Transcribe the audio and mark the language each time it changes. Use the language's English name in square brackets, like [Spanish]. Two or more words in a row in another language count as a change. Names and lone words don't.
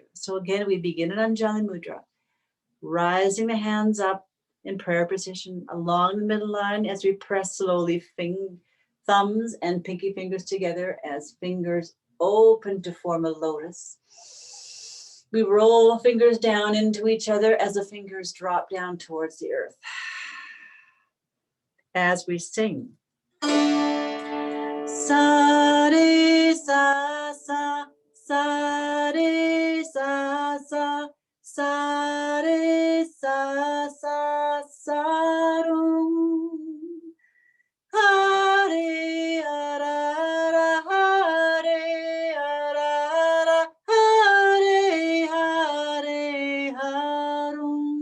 [English] So again, we begin in Anjali Mudra, rising the hands up in prayer position along the middle line as we press slowly thumbs and pinky fingers together as fingers open to form a lotus. We roll fingers down into each other as the fingers drop down towards the earth. As we sing, sa re sa sa, sa re sa sa, sa re sa sa, sa rum. Hare Hara Hare Hara Hare Hare Harum.